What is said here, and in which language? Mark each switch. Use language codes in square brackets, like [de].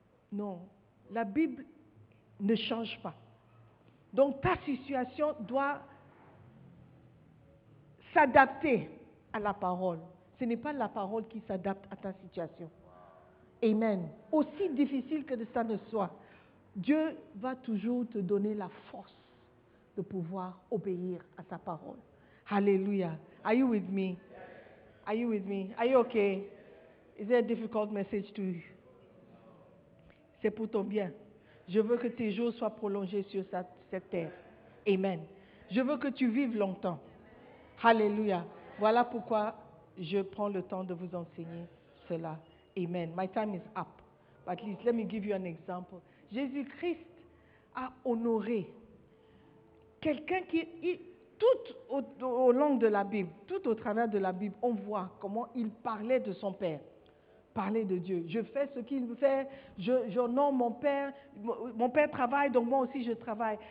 [fr] Non, la Bible ne change pas. Donc ta situation doit s'adapter à la parole. Ce n'est pas la parole qui s'adapte à ta situation. Amen. Aussi difficile que ça ne soit, Dieu va toujours te donner la force de pouvoir obéir à sa parole. [en] Hallelujah. Are you with me? Are you with me? Are you okay? Is it a difficult message to you? [fr] C'est pour ton bien. Je veux que tes jours soient prolongés sur cette terre. Amen. Je veux que tu vives longtemps. Hallelujah. Voilà pourquoi je prends le temps de vous enseigner cela. Amen. [en] My time is up. But at least let me give you an example. [fr] Jésus-Christ a honoré quelqu'un qui, tout au long de la Bible, tout au travers de la Bible, on voit comment il parlait de son Père. Parler de Dieu. Je fais ce qu'il fait, j'honore mon Père travaille, donc moi aussi je travaille.